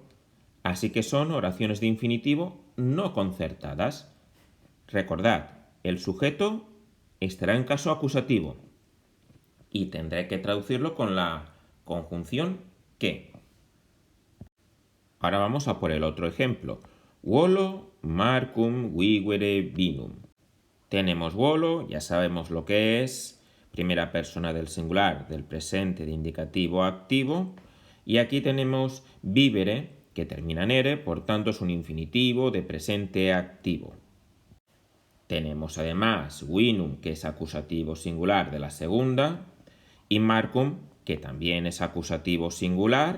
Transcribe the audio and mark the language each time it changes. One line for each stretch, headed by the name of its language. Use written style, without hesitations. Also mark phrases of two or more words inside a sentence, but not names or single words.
Spanish: Así que son oraciones de infinitivo no concertadas. Recordad, el sujeto estará en caso acusativo y tendré que traducirlo con la conjunción que. Ahora vamos a por el otro ejemplo.
Latin: Volo marcum vivere vinum.
Spanish: Tenemos volo, ya sabemos lo que es, primera persona del singular, del presente de indicativo activo. Y aquí tenemos vivere, que termina en ere, por tanto es un infinitivo de presente activo. Tenemos además vinum, que es acusativo singular de la segunda, y marcum, que también es acusativo singular.